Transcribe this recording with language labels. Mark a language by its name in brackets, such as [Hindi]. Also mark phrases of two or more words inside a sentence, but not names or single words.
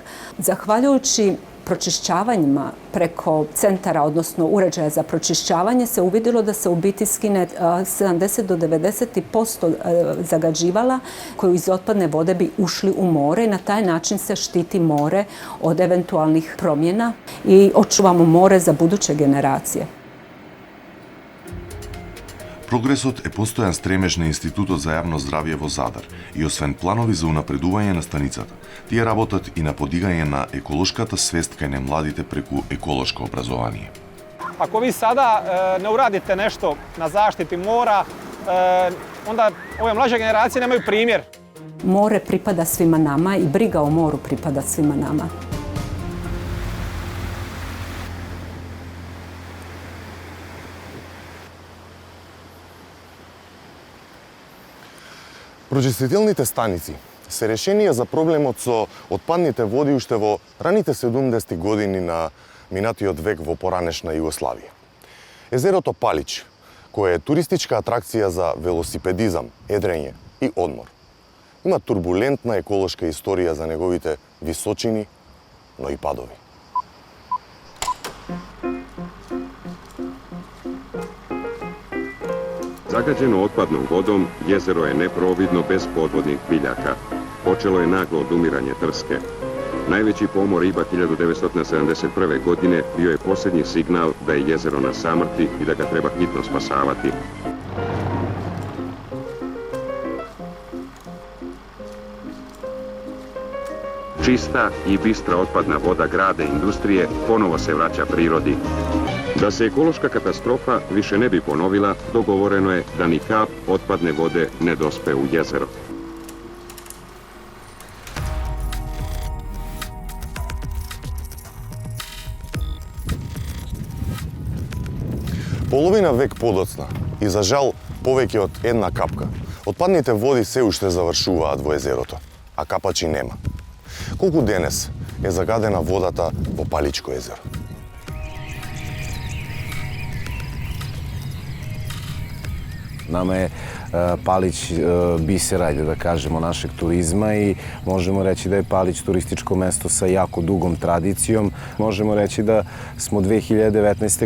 [Croatian] Zahvaljujući pročišćavanjima preko centara, odnosno uređaja za pročišćavanje, se uvidjelo da se u biti skine 70 do 90% zagađivala koji iz otpadne vode bi ušli u more i na taj način se štiti more od eventualnih promjena i očuvamo more za buduće generacije. [Macedonian] Прогресот е постојан стремеж на Институтот за јавно здравје во Задар и освен планови за унапредување на станицата, тие работат и на подигање на еколошката свест кај немладите преку еколошко образование. [Croatian] Ako vi sada ne uradite nešto na zaštiti mora, onda ove mlađe generacije nemaju primjer. More pripada svima nama i briga o moru pripada svima nama. [Macedonian] Прочистителните станици се решение за проблемот со отпадните води уште во раните 70-ти години на минатиот век во поранешна Југославија. Езерото Палич, кое е туристичка атракција за велосипедизам, едрење и одмор, има турбулентна еколошка историја за неговите височини, но и падови. [Serbian] Zagađeno otpadnom vodom, jezero je neprovvidno bez podvodnih biljaka. Počelo je naglo odumiranje trske. Najveći pomor riba 1971. godine bio je posljednji signal da je jezero na samrti i da ga treba hitno spasavati. Čista i bistra otpadna voda grada i industrije ponovo se vraća prirodi. Da se ekološka katastrofa više ne bi ponovila, dogovoreno je da ni kap otpadne vode ne dospe u jezero. [Macedonian] Половина век подоцна и за жал повеќе од една капка, отпадните води се уште завршуваат во езерото, а капачи нема. Колку денес е загадена водата во Паличко езеро? [Serbian] Nama je Palić biser, ajde da kažemo, našeg turizma i možemo reći da je Palić turističko mesto sa jako dugom tradicijom. Možemo reći da smo 2019.